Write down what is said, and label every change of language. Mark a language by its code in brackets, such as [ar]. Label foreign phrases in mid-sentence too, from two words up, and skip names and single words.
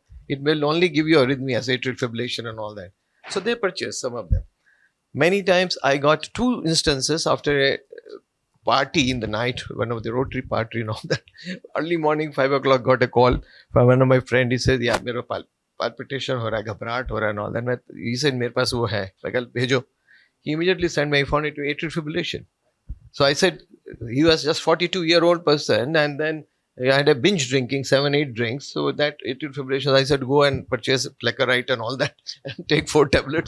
[en] It will only give you arrhythmias, atrial fibrillation and all that." So they purchased some of them. Many times I got 2 instances after a party in the night, one of the Rotary party and all that. Early morning, 5 o'clock, got a call from one of my friends. He said, "Yeah, [hi] मेरा पैल्पिटेशन हो रहा है, घबराहट हो रहा है [en] and all that." He said, [hi] "मेरे पास वो है." [en] I said, [hi] "Bhejo." [en] He immediately sent me, I found it to atrial fibrillation. So I said, he was just 42-year-old person, and then I had a binge drinking, 7, 8 drinks. So that atrial fibrillation, I said, go and purchase Fleckerite and all that and take 4 tablets.